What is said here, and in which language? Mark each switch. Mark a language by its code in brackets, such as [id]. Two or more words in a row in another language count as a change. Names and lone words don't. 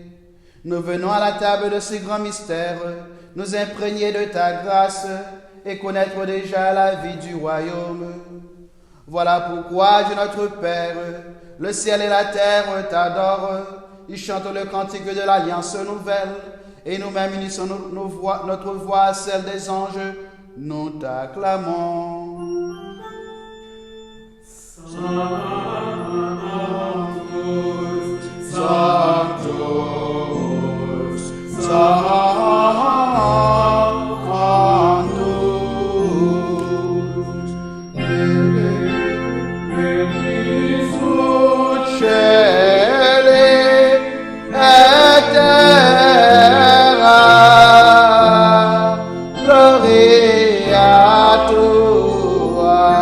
[fr] Nous venons à la table de ces grands mystères, nous imprégner de ta grâce et connaître déjà la vie du royaume. Voilà pourquoi, Dieu notre Père, le ciel et la terre t'adorent. Ils chantent le cantique de l'Alliance nouvelle, et nous-mêmes unissons notre voix à celle des anges. Nous t'acclamons. [la] Sanctus, Sanctus, Sanctus, sut cieli et terra, gloria tua,